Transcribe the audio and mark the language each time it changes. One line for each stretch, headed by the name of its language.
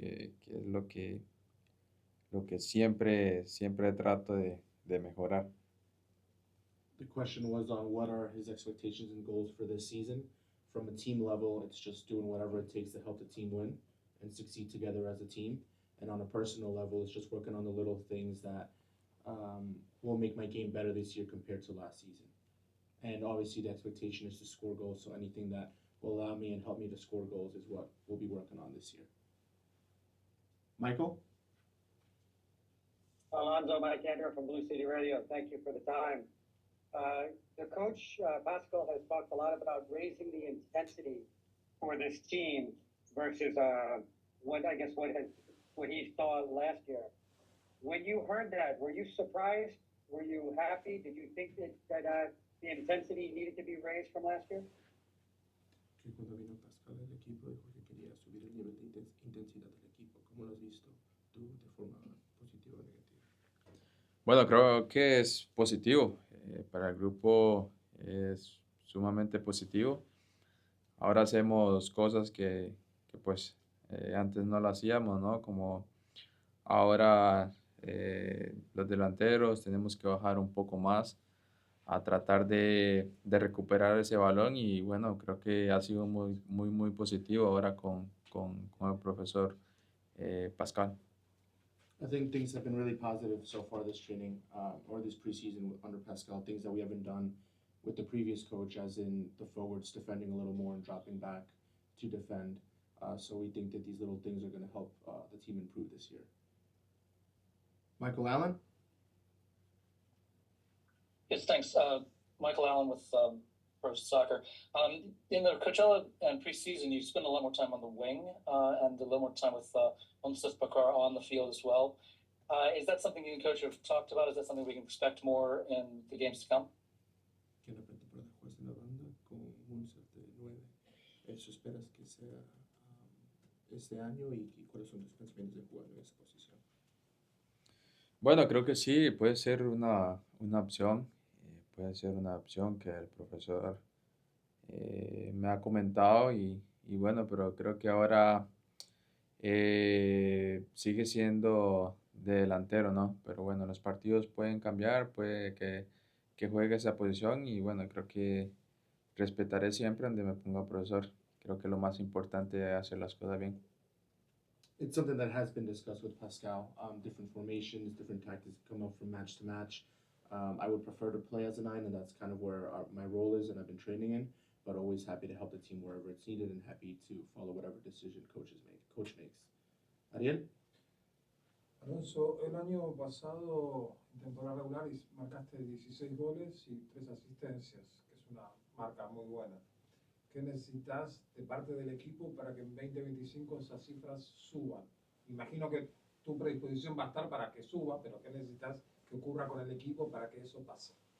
Spanish: Que es lo que siempre trato de mejorar.
English: The question was on what are his expectations and goals for this season. From a team level, it's just doing whatever it takes to help the team win and succeed together as a team. And on a personal level, it's just working on the little things that will make my game better this year compared to last season. And obviously, the expectation is to score goals. So anything that will allow me and help me to score goals is what we'll be working on this year. Michael? Alonso, Mike Andrew from Blue City Radio. Thank you for the time. The coach, Pascal, has talked a lot about raising the intensity for this team versus what he saw last year. When you heard that, were you surprised? Were you happy? Did you think that the intensity needed to be raised from last year?
Spanish: Que cuando vino Pascal al equipo dijo que quería subir el nivel de intensidad del equipo. ¿Cómo lo has visto tú de forma positiva o negativa? Bueno, creo que es positivo. Para el grupo es sumamente positivo. Ahora hacemos cosas que pues antes no lo hacíamos, ¿no? Como ahora los delanteros tenemos que bajar un poco más a tratar de recuperar ese balón y bueno, creo que ha sido muy positivo ahora con el profesor Pascal.
English: I think things have been really positive so far this training or this preseason under Pascal, things that we haven't done with the previous coach, as in the forwards defending a little more and dropping back to defend. So we think that these little things are going to help the team improve this year. Michael Allen? Yes, thanks. Michael Allen with Pro Soccer. In the Coachella and preseason, you spend a lot more time on the wing and a little more time with Pakar on the field as well. Is that something you and Coach have talked about? Is that something we can expect more in the games to come?
Spanish: Que la pretemporada juegas en la banda con Munster de 9. ¿Eso esperas que sea este año y cuáles son tus pensamientos de jugar en esa posición? Bueno, creo que sí, puede ser una opción. Puede ser una opción que el profesor me ha comentado y bueno, pero creo que ahora sigue siendo de delantero, ¿no? Pero bueno, los partidos pueden cambiar, puede que juegue esa posición y bueno, creo que respetaré siempre donde me ponga profesor. Creo que lo más importante es hacer las cosas bien.
English: It's something that has been discussed with Pascal. Different formations, different tactics come up from match to match. I would prefer to play as a 9, and that's kind of where my role is, and I've been training in. But always happy to help the team wherever it's needed, and happy to follow whatever decision coach makes. Ariel?
Spanish: Alonso, el año pasado, en temporada regular, marcaste 16 goles y 3 asistencias, que es una marca muy buena. ¿Qué necesitas de parte del equipo para que en 2025 esas cifras suban? Imagino que tu predisposición va a estar para que suba, pero ¿qué necesitas que ocurra con el equipo para que eso pase?